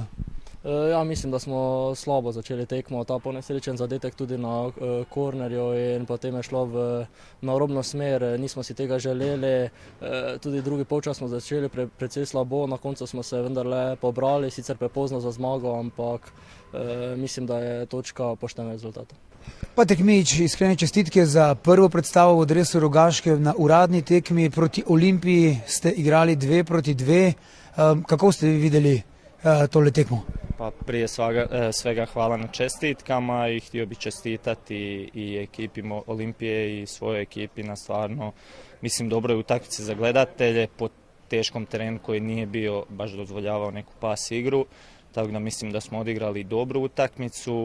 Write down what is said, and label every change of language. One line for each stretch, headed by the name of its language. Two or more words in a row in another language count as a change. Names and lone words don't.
Slovenian: Ja, mislim, da smo slabo začeli tekmo, ta ponesrečen zadetek tudi na kornerju in potem je šlo v naurobno smer, nismo si tega želeli, tudi drugi polčas smo začeli precej slabo, na koncu smo se vendarle pobrali, sicer prepozno za zmago, ampak mislim, da je točka pošten rezultat. Patrik Mijić, iskrene čestitke za prvo predstavo v dresu Rogaške na uradni tekmi proti Olimpiji, ste igrali 2-2, kako ste vi videli tole tekmo?
Croatian: Pa prije svega hvala na čestitkama i htio bih čestitati i ekipi Olimpije i svojoj ekipi na stvarno, mislim, dobroj utakmici za gledatelje po teškom terenu koji nije bio baš dozvoljavao neku pas igru. Tako da mislim da smo odigrali dobru utakmicu.